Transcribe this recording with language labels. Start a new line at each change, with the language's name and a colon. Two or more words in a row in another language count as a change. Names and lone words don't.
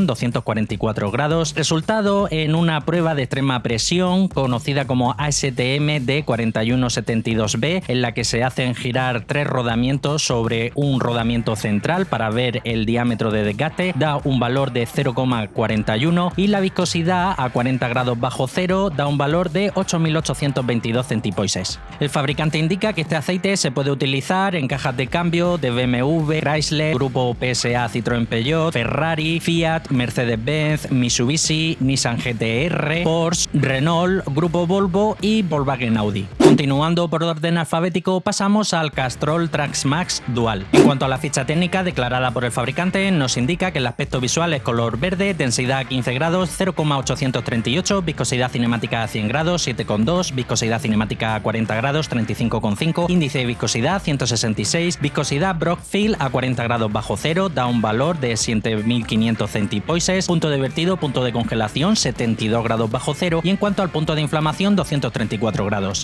Spanish: 244 grados, resultado en una prueba de extrema presión conocida como ASTM de 4172B, en la que se hacen girar 3 rodamientos sobre un rodamiento central para ver el diámetro de desgaste, da un valor de 0,41 y la viscosidad a 40 grados bajo cero da un valor de 8.822 centipoises. El fabricante indica que este aceite se puede utilizar en cajas de cambio de BMW, Chrysler, Grupo PSA, Citroën, Peugeot, Ferrari, Fiat, Mercedes-Benz, Mitsubishi, Nissan GT-R, Porsche, Renault, Grupo Volvo y Volkswagen Audi. Continuando por orden alfabético, pasamos al Castrol Trax Max Dual. En cuanto a la ficha técnica declarada por el fabricante, nos indica que el aspecto visual es color verde, densidad a 15 grados 0,838, viscosidad cinemática a 100 grados 7,2, viscosidad cinemática a 40 grados 35,5, índice de viscosidad 166, viscosidad Brockfield a 40 grados bajo cero da un valor de 7.500 centipoises, punto de vertido, punto de congelación 72 grados bajo cero y en cuanto al punto de inflamación 234 grados.